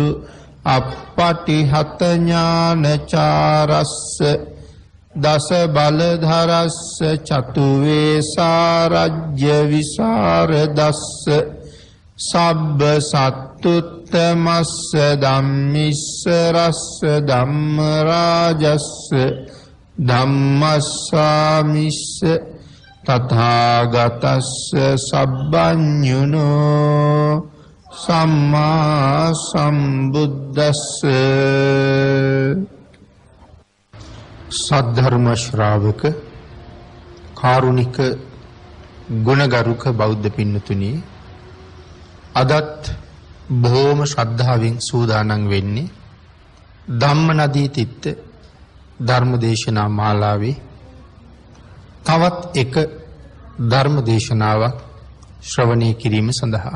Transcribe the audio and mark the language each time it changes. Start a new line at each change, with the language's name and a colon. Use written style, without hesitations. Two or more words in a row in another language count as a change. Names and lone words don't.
Pali: අප්පටිහත ඥානචාරස්ස දස බලධරස්ස චතු වේසාරජ්‍ය විසරදස්ස සබ්බ සත්තුත්තමස්ස ධම්මිස්ස රස්ස ධම්ම රාජස්ස ධම්මස්සාමිස්ස තථාගතස්ස සබ්බඤුනෝ සම්මා සම්බුද්දස්ස.
Sinhala: සද්ධර්ම ශ්‍රාවක කාරුණික ගුණගරුක බෞද්ධ පින්නතුනි, අදත් බොහෝම ශ්‍රද්ධාවෙන් සූදානම් වෙන්නේ ධම්මනදී තිත්ත ධර්මදේශනා මාලාවේ තවත් එක ධර්මදේශනාවක් ශ්‍රවණය කිරීම සඳහා.